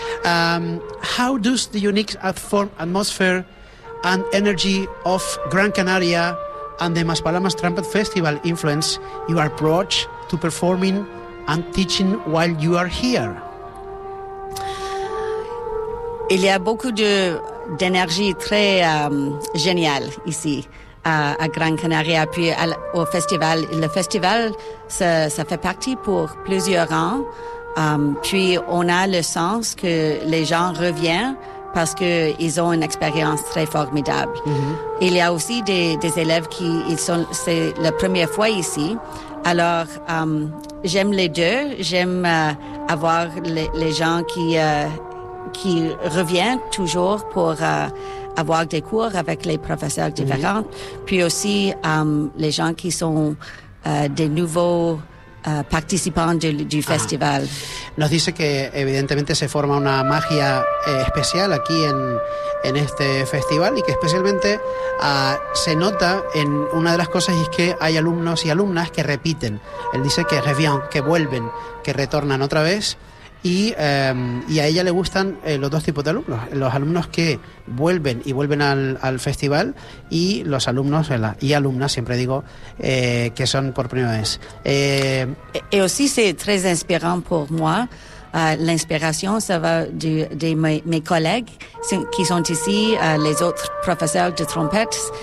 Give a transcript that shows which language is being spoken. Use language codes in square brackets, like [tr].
[en] How does the unique atmosphere and energy of Gran Canaria and the Maspalomas Trumpet Festival influence your approach to performing and teaching while you are here? [fr] Il y a beaucoup d'énergie très géniale ici à Gran Canaria, puis au festival. Le festival, ça fait partie pour plusieurs ans. Puis on a le sens que les gens reviennent parce qu'ils ont une expérience très formidable. Mm-hmm. Il y a aussi des élèves qui c'est la première fois ici. Alors j'aime les deux. J'aime avoir les gens qui reviennent toujours pour avoir des cours avec les professeurs différents. Mm-hmm. Puis aussi les gens qui sont des nouveaux participantes del festival. [es] Nos dice que evidentemente se forma una magia especial aquí en este festival, y que especialmente se nota en una de las cosas, y es que hay alumnos y alumnas que repiten. Él dice que [fr] revient, [es] que vuelven, que retornan otra vez, y a ella le gustan los dos tipos de alumnos, los alumnos que vuelven y vuelven al festival, y los alumnos y alumnas, siempre digo, que son por primera vez. [fr] Y aussi c'est très inspirant pour moi. L'inspiration ça va de mes collègues qui sont ici, les autres professeurs de trompettes.